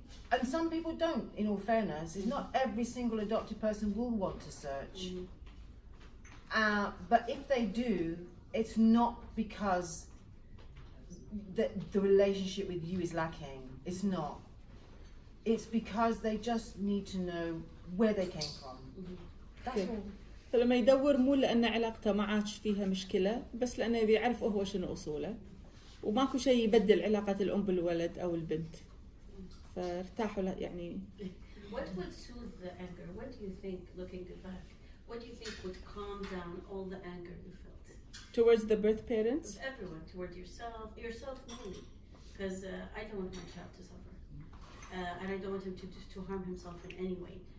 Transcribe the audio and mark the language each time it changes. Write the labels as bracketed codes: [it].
[en] And some people don't, in all fairness. It's not every single adopted person will want to search. But if they do, it's not because the relationship with you is lacking. It's not. It's because they just need to know where they came from. That's all. [ar] فلما يدور مو لأن علاقته ما عادش فيها مشكلة، بس لأنه يبي يعرف هو شنو أصوله، وماكو شيء يبدل علاقة الأم بالولد أو البنت. فارتاحوا يعني. [en] What would soothe the anger? What do you think, looking back, what do you think would calm down all the anger you felt? Towards the birth parents? With everyone, towards yourself mainly, because I don't want my child to suffer, and I don't want him to harm himself in any way.